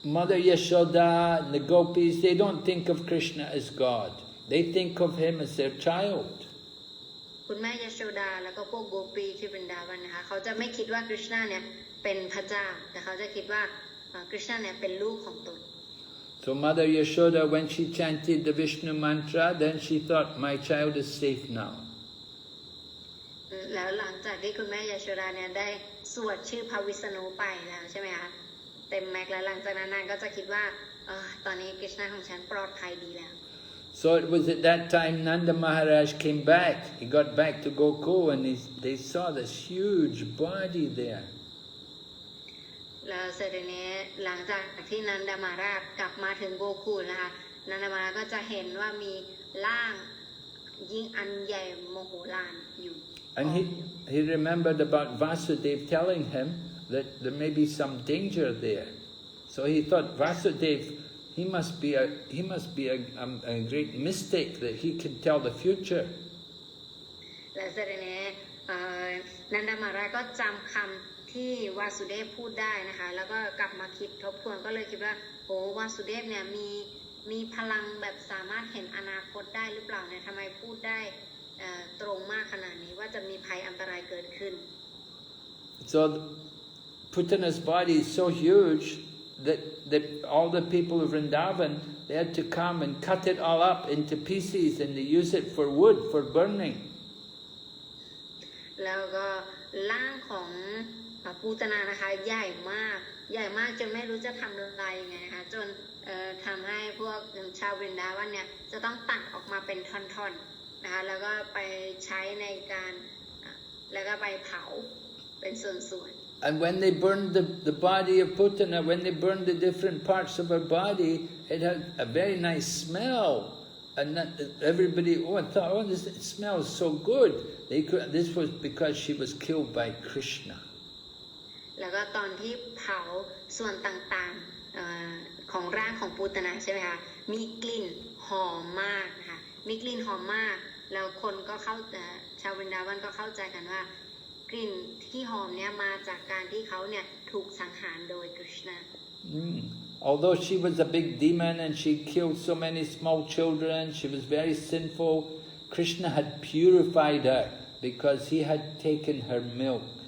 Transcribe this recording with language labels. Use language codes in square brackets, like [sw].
[en] Mother Yashoda and the gopis, they don't think of Krishna as God. They think of him as their child. [th] คุณแม่ยโชดาแล้วก็พวกโกปีที่บรินดาวันนะคะเขาจะไม่คิดว่ากฤษณาเนี่ยเป็นพระเจ้าแต่เขาจะคิดว่ากฤษณาเนี่ยเป็นลูกของตน [en] So Mother Yashoda, when she chanted the Vishnu mantra, then she thought, my child is safe now. [th] แล้วหลังจากที่คุณแม่ยโชดาเนี่ยได้สวดชื่อพระวิษณุไปแล้วใช่ไหมคะเต็มแม็กแล้วหลังจากนั้นนางก็จะคิดว่าตอนนี้กฤษณาของฉันปลอดภัยดีแล้ว [en] So it was at that time Nanda Maharaj came back. He got back to Gokul and they saw this huge body there. [th] แล้วเสร็จนี้หลังจากที่นันดามาราชกลับมาถึงโกคูลนะคะนันดามาราชก็จะเห็นว่ามีร่างยิ่งอันใหญ่โมโหลานอยู่ [en] And he remembered about Vasudev telling him that there may be some danger there. So he thought, Vasudev, he must be a great mystic that he can tell the future. [th] และเสด็จนี้นันดามหาราชก็จำคำที่วาสุเดฟพูดได้นะคะแล้วก็กลับมาคิดทบทวนก็เลยคิดว่าโอ้วาสุเดฟเนี่ยมีพลังแบบสามารถเห็นอนาคตได้หรือเปล่าเนี่ยทำไมพูดได้ตรงมากขนาดนี้ว่าจะมีภัยอันตรายเกิดขึ้น [en] So Putana's body is so huge that all the people of Vrindavan, they had to come and cut it all up into pieces and they use it for wood, for burning. [th] แล้วก็ร่างของปูตนานะคะใหญ่มากจนไม่รู้จะทำอะไรยังไงนะคะจนทำให้พวกชาววรินดาวันเนี่ยจะต้องตัดออกมาเป็นท่อนๆนะคะแล้วก็ไปใช้ในการแล้วก็ไปเผาเป็นส่วนๆ [en] And when they burned the body of Putana, when they burned the different parts of her body, it had a very nice smell. And everybody thought, oh, this it smells so good. This was because she was killed by Krishna. [th] แล้วก็ตอนที่เผาส่วนต่างๆของร่างของปูตนาใช่ไหมคะมีกลิ่นหอมมากนะคะมีกลิ่นหอมมากแล้วคนก็ชาววรินดาวันก็เข้าใจกันว่ากลิ่นที่หอมเนี่ยมาจากการที่เขาเนี่ยถูกสังหารโดย Krishna. [en] Although she was a big demon and she killed so many small children, she was very sinful. Krishna had purified her because he had taken her milk.